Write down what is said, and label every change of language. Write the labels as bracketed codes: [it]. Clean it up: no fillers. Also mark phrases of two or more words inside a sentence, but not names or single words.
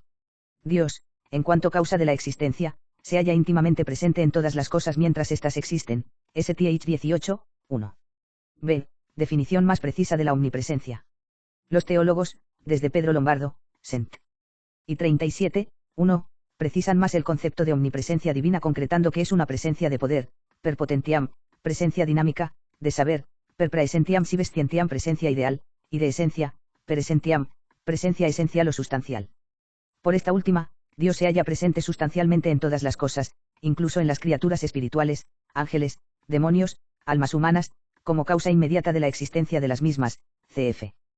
[es] Dios, en cuanto causa de la existencia, se halla íntimamente presente en todas las cosas mientras éstas existen, STH 18, 1. B. Definición más precisa de la omnipresencia. Los teólogos, desde Pedro Lombardo, Sent. Y 37, 1, precisan más el concepto de omnipresencia divina concretando que es una presencia de poder, [la] per potentiam, [es] presencia dinámica, de saber, [la] per praesentiam si vescientiam [es] presencia ideal, y de esencia, [la] per essentiam, [es] presencia esencial o sustancial. Por esta última, Dios se halla presente sustancialmente en todas las cosas, incluso en las criaturas espirituales, ángeles, demonios, almas humanas, como causa inmediata de la existencia de las mismas, cf.